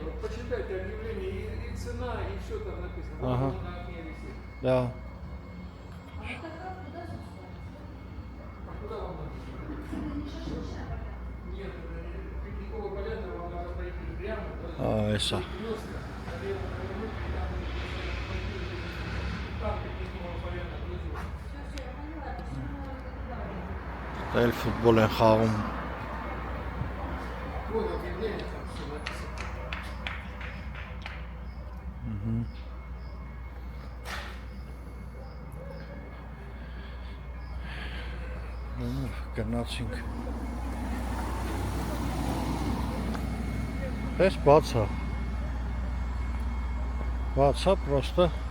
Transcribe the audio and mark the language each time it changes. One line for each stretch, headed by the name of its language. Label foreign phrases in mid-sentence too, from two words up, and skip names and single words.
Russian: Вот почитайте объявление. И цена, и все там написано. Ага. Вот на окне висит. Да. А куда вам надо? Нет, пикникового поля вам надо пройти прямо. А, эса.
Armenian: Էլ ֆուտբոլ են խաղում։
Russian: Вот объявление там все написано.
Armenian: Գնացինք։ Տես բաց է։ Բաց է պրոստը։